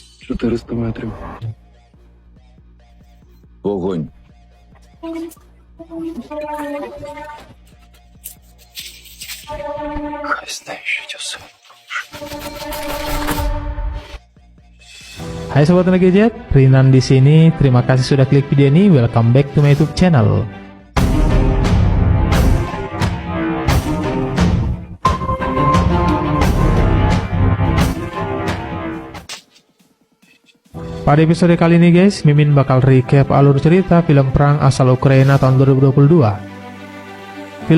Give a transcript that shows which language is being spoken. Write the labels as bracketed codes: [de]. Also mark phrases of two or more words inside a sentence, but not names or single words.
[uk] 400 метрів. Вогонь. Хай знищить усе. [id] Hai Sobat Gadget, Rinan di sini. Terima kasih sudah klik video ini. [en] Welcome back to my YouTube channel. [id] Pada episode kali ini guys, Mimin bakal recap alur cerita film perang asal Ukraina tahun 2022.